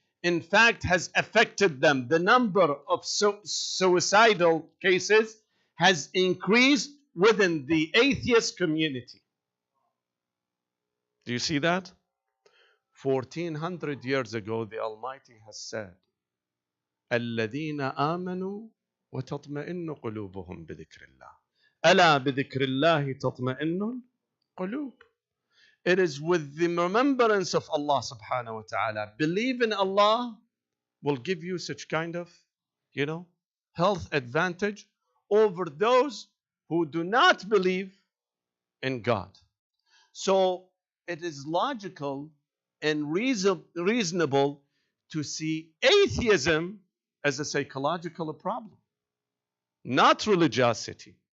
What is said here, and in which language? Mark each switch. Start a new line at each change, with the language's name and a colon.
English: In fact, has affected them. The number of suicidal cases has increased within the atheist community. Do you see that? 1400 years ago, the Almighty has said,
Arabic: الذين آمنوا وتطمئن قلوبهم بذكر الله. ألا بذكر الله تطمئن القلوب.
English: It is with the remembrance of Allah subhanahu wa ta'ala. Believe in Allah will give you such kind of, health advantage over those who do not believe in God. So it is logical and reasonable to see atheism as a psychological problem, not religiosity.